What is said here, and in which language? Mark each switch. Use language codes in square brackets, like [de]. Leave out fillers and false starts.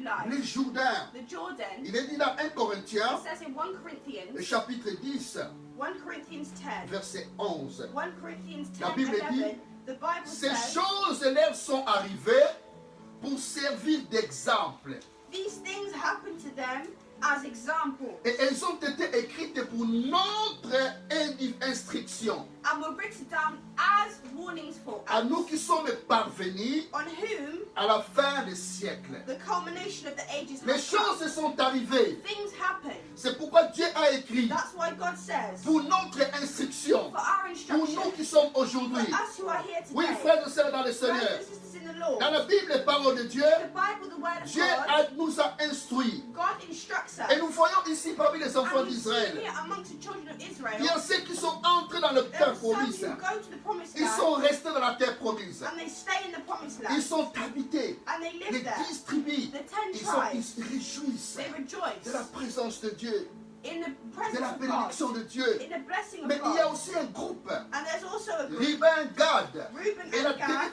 [fr] Le [en] life. [fr] Jourdain, [en] The Jordan, [fr] il est dit dans 1 Corinthiens, [en] it says in 1 [fr] le [en] Corinthians, [fr] chapitre 10, [en] 1 Corinthians 10, [fr] verset 11. [en] 1 Corinthians 10, [fr] La Bible [en] 11, the Bible [fr] Ces [en] says, [fr] choses leur sont arrivées pour servir d'exemple. [en] these things happen to them as example [fr] Et elles ont été écrites pour notre instruction. [en] and were written down as warnings for [fr] À [en] us, [fr] nous qui sommes parvenus [en] on whom [fr] à la fin des siècles. [en] the culmination of the ages [fr] Les [en] has come. [fr] choses sont arrivées. [en] Things happen. [fr] C'est pourquoi Dieu a écrit [en] That's why God says, [fr] pour notre instruction, [en] for our [fr] pour [en] instruction, [fr] nous qui sommes [en] for [fr] aujourd'hui. [en] us who are here [fr] Oui, [en] today, [fr] frères et sœurs dans le [en] brothers [fr] Seigneur. [en] and sisters in the Lord, [fr] Dans la Bible, les paroles de Dieu, [en] the Bible, the Word of [fr] Dieu [en] God, [fr] nous a instruits. [en] God instructs us. [fr] Et nous voyons ici parmi les enfants [en] And we see [fr] d'Israël, [en] here amongst the children of Israel, [fr] il y a ceux qui sont entrés dans le [en] there [fr] terre [en] are some [fr] promise. [en] who go to the promised [fr] Ils sont [en] land [fr] restés dans la terre promise. [en] and they stay in the promised [fr] Ils [en] land [fr] sont habités. [en] and they [fr] Les [en] live there. [fr] 10 tribus, [en] The 10 [fr] ils [en] tribes, [fr] se réjouissent [en] they [fr] de la [en] rejoice [fr] présence de Dieu. [en] in the [fr] de [en] presence [fr] la [en] of God, [fr] bénédiction de Dieu. [en] in the blessing of [fr] Mais il y a [en] God. [fr] aussi un groupe, [en] And there's also a group, [fr] Ruben, Gad [en] Reuben [fr] et la [en] and Gad,